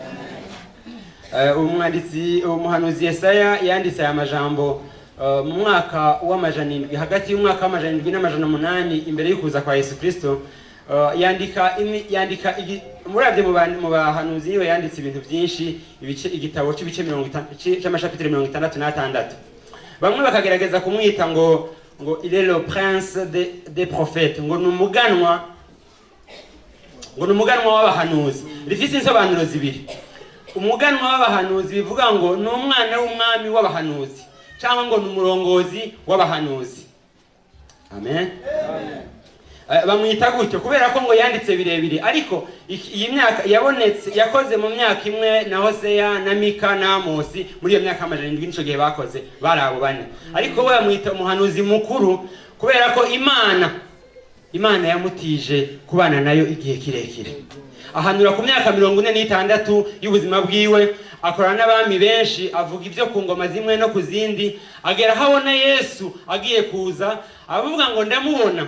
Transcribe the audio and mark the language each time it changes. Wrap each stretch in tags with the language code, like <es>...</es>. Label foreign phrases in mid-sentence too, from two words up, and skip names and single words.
<rn>Umuhanuzi Yesaya yanditse aya majambo mu mwaka w'amajana hagati y'umwaka w'amajana 700 imbere y'ukuza kwa Yesu Kristo. Yandika muravye mu bahanuzi niwe yanditse ibintu byinshi, igitabo cy'ibice 50 cy'amashapitire 66. bamwe bakagerageza kumwita ngo</rn> <fr>il est le prince des prophètes,</fr> <rn>ngo numuganwa w'abahanuzi. Rifise insobanuro zibiri. Umuganwa w'abahanuzi bivuga ngo ni umwana w'umwami w'abahanuzi cyangwa ngo ni umurongozi w'abahanuzi. Amen. Bamwita gutyo kubera ko ngo yanditse birebire, ariko iyi myaka yabonetse yakoze mu myaka imwe na Hoseya na Mika na Amosi, muri iyo myaka 700 nico gihe bakoze bari abo bane. Ariko we bamwita umuhanuzi mukuru kubera ko Imana yamutije kubana nayo igihe kirekire. Ahanura ku myaka 46 y'ubuzima bwiwe, akorana n'abami benshi, avuga ibyo ku ngoma zimwe no ku zindi, agera habona Yesu agiye kuza, avuga ngo ndamubona.</rn>